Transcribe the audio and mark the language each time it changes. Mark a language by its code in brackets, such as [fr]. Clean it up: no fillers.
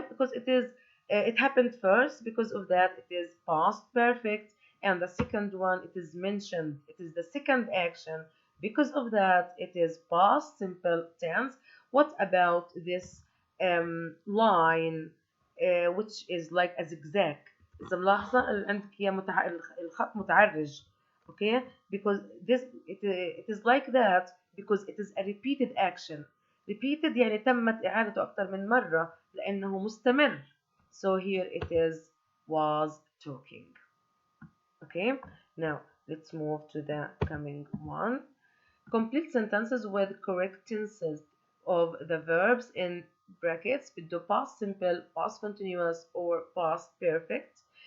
[en] Because it happened first. Because of that it is past perfect and the second one it is mentioned. It is the second action. Because of that it is past simple tense. What about this line which is like a zigzag? [ar] إذا ملاحظة عندك الخط متعرج. [en] Okay, because it is like that because it is a repeated action. [ar] Repeated يعني تمت إعادته أكثر من مرة لأنه مستمر. [en] So here it is was talking. Okay, now let's move to the coming one. Complete sentences with correct tenses of the verbs in brackets بده past simple, past continuous or past perfect.